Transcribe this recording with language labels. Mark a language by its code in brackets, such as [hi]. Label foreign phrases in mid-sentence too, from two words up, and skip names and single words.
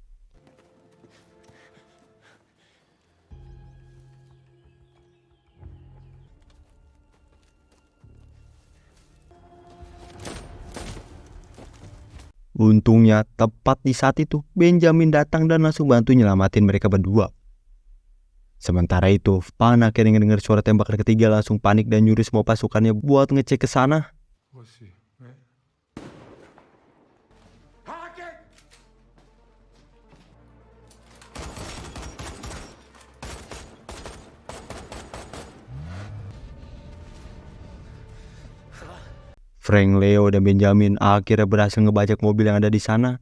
[id] Untungnya tepat di saat itu Benjamin datang dan langsung bantu nyelamatin mereka berdua. Sementara itu Panaken yang dengar suara tembakan ketiga langsung panik dan nyuruh semua pasukannya buat ngecek ke sana. [fr] Voici. Ouais. [id] Frank, Leo, dan Benjamin akhirnya berhasil ngebajak mobil yang ada di sana.